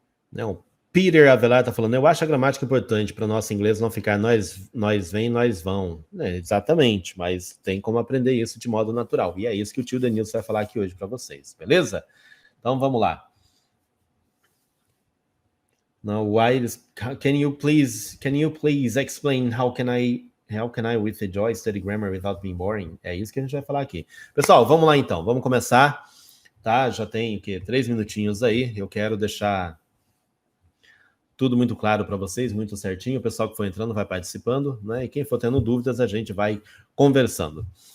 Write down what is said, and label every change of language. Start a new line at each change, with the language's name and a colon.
Portuguese: Não, Peter Avelar está falando, eu acho a gramática importante para o nosso inglês não ficar nós vem, nós vão. Exatamente, mas tem como aprender isso de modo natural. E é isso que o tio Denilson vai falar aqui hoje para vocês, beleza? Então vamos lá.
English: Now, can you please explain how can I with the joy study grammar without being boring?
Portuguese: É isso que a gente vai falar aqui. Pessoal, vamos lá então, vamos começar, tá? Já tem 3 minutinhos aí, eu quero deixar tudo muito claro para vocês, muito certinho. O pessoal que for entrando vai participando, né? E quem for tendo dúvidas, a gente vai conversando.